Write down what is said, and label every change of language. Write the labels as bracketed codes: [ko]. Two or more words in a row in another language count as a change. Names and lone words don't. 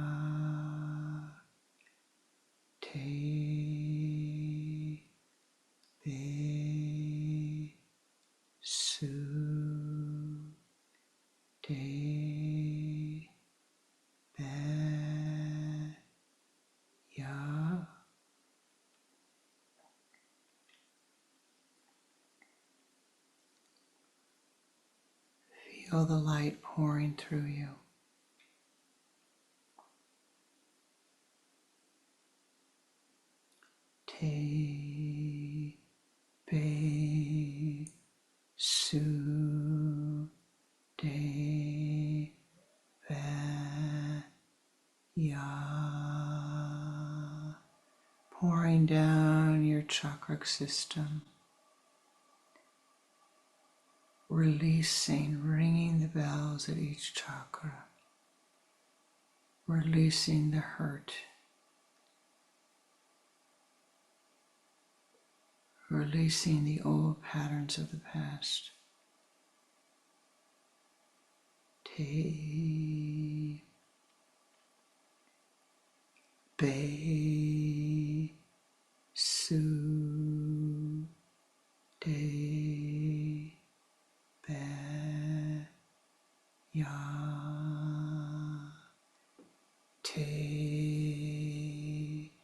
[en] te pe su te ba ya. Feel the light pouring through you. Te pe su te ba ya. Pouring down your chakra system, releasing, ringing the bells at each chakra, releasing the hurt, releasing the old patterns of the past. Te be su te ba ya te